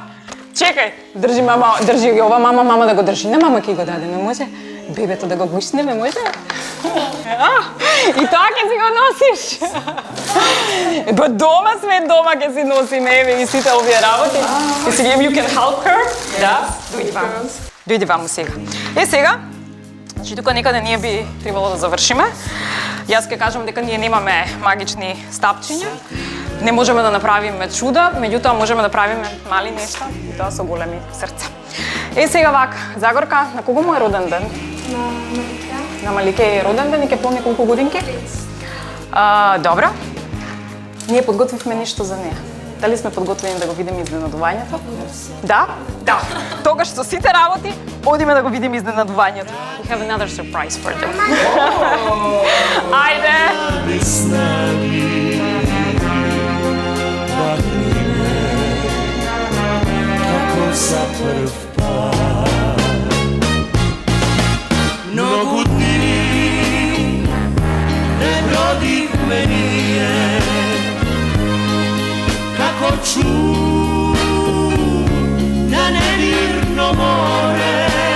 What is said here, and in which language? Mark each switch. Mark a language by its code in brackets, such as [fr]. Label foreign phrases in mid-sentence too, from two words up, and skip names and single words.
[mk] Чекај, држи мама, држи ги ова мама да го држи. Не мама ќе го даде, не може. Бебето да го гушнеме, може? И тоа ќе си го носиш. Ба дома сме, дома ќе си носиме, еве и сите овие работи. И сега [en] you can help her. [mk] Да, дојди ваму. Дојди ваму сега. Сега, значи тука некаде ние би требало да завршиме. Јас ќе кажам дека ние немаме магични стапчиња. Не можеме да направиме чуда, меѓутоа можеме да правиме мали нешта и тоа со големи срца. Сега вака, Загорка, на кого му е роден ден? На Малике. На Малике е роден ден и ќе помни колку годинки? Добро. Ние подготвивме нешто за неа. Дали сме подготвени да го видиме изненадувањето? Да? Да. Тогаш со сите работи, одиме да го видиме изненадувањето. [en] We have another surprise for them. [mk] Ајде! Како за прв пат. Многу дни пребродивме ние, како чуд на немирно море.